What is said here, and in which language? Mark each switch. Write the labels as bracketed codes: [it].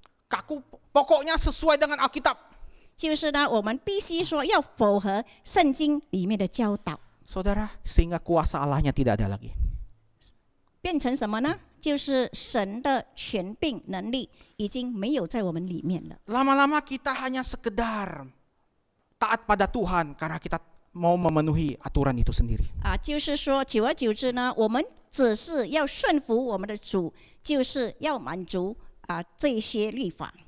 [id] Kaku, pokoknya sesuai dengan Alkitab. [zh] 就是呢，我们必须说要符合圣经里面的教导。 [id] Saudara, sehingga kuasa Allahnya tidak ada lagi. [zh] 变成什么呢？就是神的权柄能力已经没有在我们里面了。 [id] Lama-lama kita hanya sekedar taat pada Tuhan karena kita mau memenuhi aturan itu sendiri. [zh] 就是说，久而久之呢，我们只是要顺服我们的主，就是要满足这些律法。